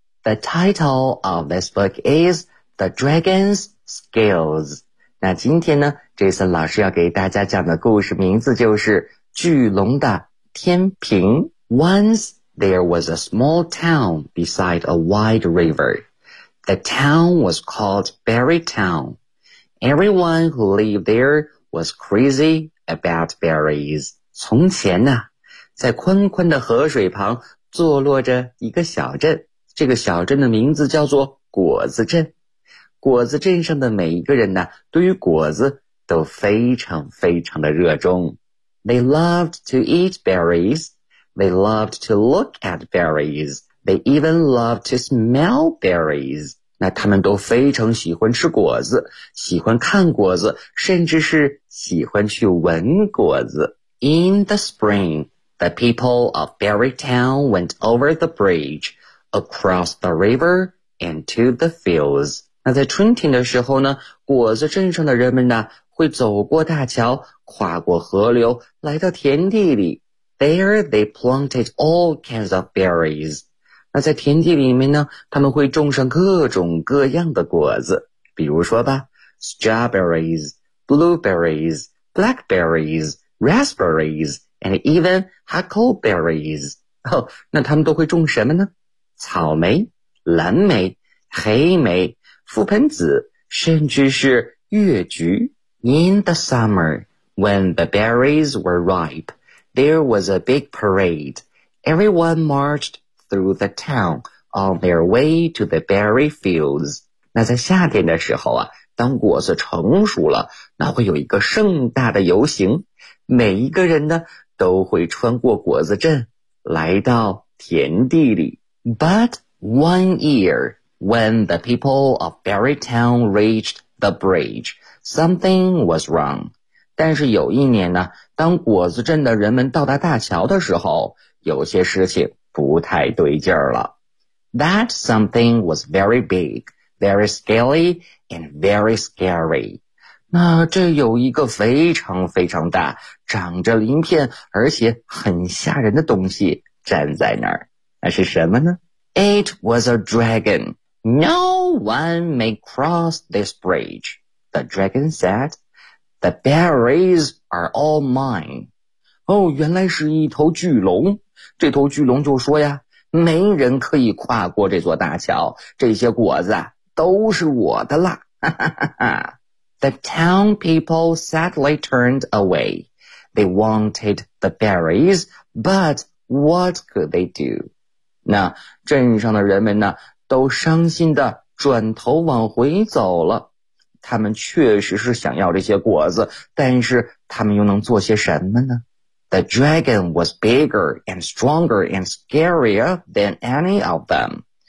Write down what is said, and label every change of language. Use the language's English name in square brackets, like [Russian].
[English] The title of this book is The Dragon's Skills。 [Chinese] 那今天呢，Jason 老师要给大家讲的故事名字就是《巨龙的天平》。 [English] Once there was a small town beside a wide river. The town was called Berry Town. Everyone who lived there was crazy about berries. [Chinese] 从前呢，在宽宽的河水旁坐落着一个小镇，这个小镇的名字叫做果子镇。果子镇上的每一个人呢，对于果子都非常非常的热衷。 [English] They loved to eat berries. They loved to look at berries. They even loved to smell berries. [Chinese] 那他们都非常喜欢吃果子，喜欢看果子，甚至是喜欢去闻果子。 [English] In the spring, the people of Berry Town went over the bridge, across the river, and to the fields. [Chinese] 那在春天的时候呢，果子镇上的人们呢，会走过大桥，跨过河流，来到田地里。 [English] There they planted all kinds of berries。 [Chinese] 那在田地里面呢，他们会种上各种各样的果子，比如说吧， [English] strawberries、blueberries、blackberries、raspberries and even huckleberries。 [Chinese] 哦，那他们都会种什么呢？草莓、蓝莓、黑莓。覆盆子，甚至是月菊。 [English] In the summer, when the berries were ripe, there was a big parade. Everyone marched through the town on their way to the berry fields. [Chinese] 那在夏天的时候啊，当果子成熟了，那会有一个盛大的游行，每一个人呢都会穿过果子镇，来到田地里。 [English] But one year, when the people of Berry Town reached the bridge, something was wrong. [Chinese] 但是有一年呢，当果子镇的人们到达大桥的时候，有些事情不太对劲儿了。 [English] That something was very big, very scaly, and very scary. [Chinese] 那这有一个非常非常大，长着鳞片，而且很吓人的东西站在那儿。那是什么呢？ [English] It was a dragon. No one may cross this bridge, the dragon said. The berries are all mine. [Chinese] 哦，原来是一头巨龙。这头巨龙就说呀，没人可以跨过这座大桥，这些果子都是我的啦。 [English] The town people sadly turned away. They wanted the berries, but what could they do? [Chinese] 那镇上的人们呢？都伤心地转头往回走了。他们确实是想要这些果子，但是他们又能做些什么呢？ [English] The dragon was bigger and stronger and scarier than any of them.